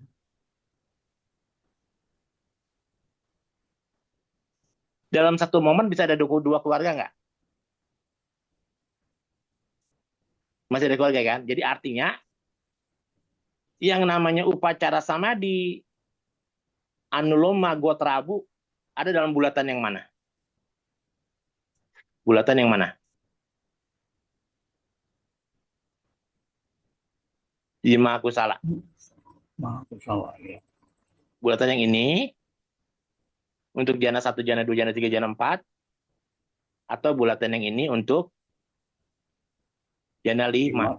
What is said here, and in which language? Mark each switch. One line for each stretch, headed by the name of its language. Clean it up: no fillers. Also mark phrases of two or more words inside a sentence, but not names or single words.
Indonesian: Dalam satu momen bisa ada 2 keluarga nggak? Masih ada keluarga kan? Jadi artinya yang namanya
Pali: upacara samadhi, anuloma, gotrabu
Indonesian: ada dalam bulatan yang mana? Bulatan yang mana? Di Mahakusala. Mahakusala, ya. Bulatan yang ini untuk jana 1, jana 2, jana 3, jana 4, atau bulatan yang ini untuk jana 5.